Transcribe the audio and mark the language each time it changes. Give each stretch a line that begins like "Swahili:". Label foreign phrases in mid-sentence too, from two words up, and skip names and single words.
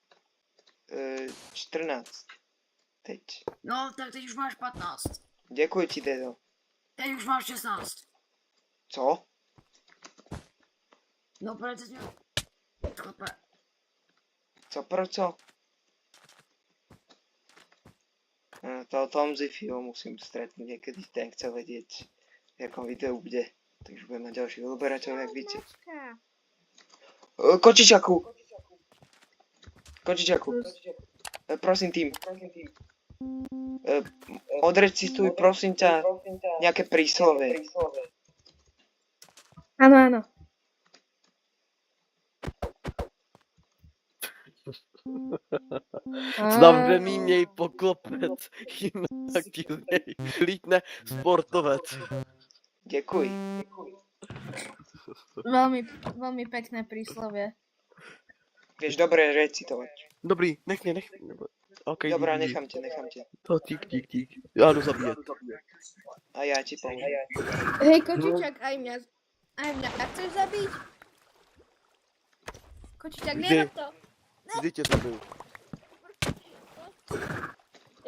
Czech: 14. Teď. No, tak teď už máš 15. Děkuji ti, dedo. Teď už máš 16. Co? No, proč jsi měl? Chlape. Co pro co?
Slovak: To Tom Ziffyho musím stretnúť niekedy, ten chce vedieť, v jakom videu bude. Takže budeme mať ďalších odberateľov,
Czech: jak víte.
Slovak: Kočičaku! Prosím tým. Odrecituj, prosím ťa, nejaké príslovie.
Czech: Ano. Zavřený měj poklopec, jinak ti z něj lítne sportovec. Děkuji.
Slovak: Veľmi pekné príslovie. Vieš dobre recitovať.
Czech: Dobrý, nech mě. Okay, Dobrá, dík. nechám tě. To dík. Já jdu zabíjet. A já ti pomůžu.
Slovak: Hej, kočičak, aj mňa chceš zabiť? Kočičak,
Czech: Kdy?
Slovak: nerob to.
Czech: Kdy tě zabiju?